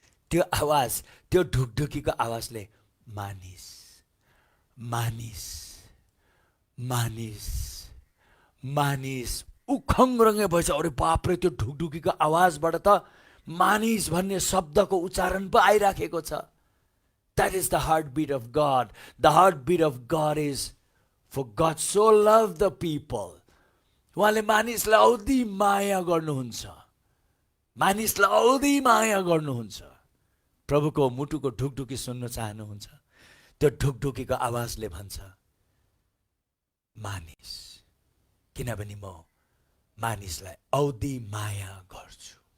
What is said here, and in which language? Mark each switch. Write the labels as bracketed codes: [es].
[ne] त्यो आवाज, त्यो ढुकढुकीको आवाजले मानिस मानिस मानिस मानिस उखङ्ग्रङ्गे भएछ। अरे बापरे, त्यो ढुकढुकीको आवाजबाट त मानिस भन्ने शब्दको उच्चारण पो आइराखेको छ। [en] That is the heartbeat of God. The heartbeat of God is, for God so loved the people. [ne] उहाँले मानिसलाई औधी माया गर्नुहुन्छ। मानिसलाई औधी माया गर्नुहुन्छ। प्रभुको मुटुको ढुकढुकी सुन्न चाहनुहुन्छ? त्यो ढुकढुकीको आवाजले भन्छ मानिस, किनभने म मानिसलाई औधी माया गर्छु।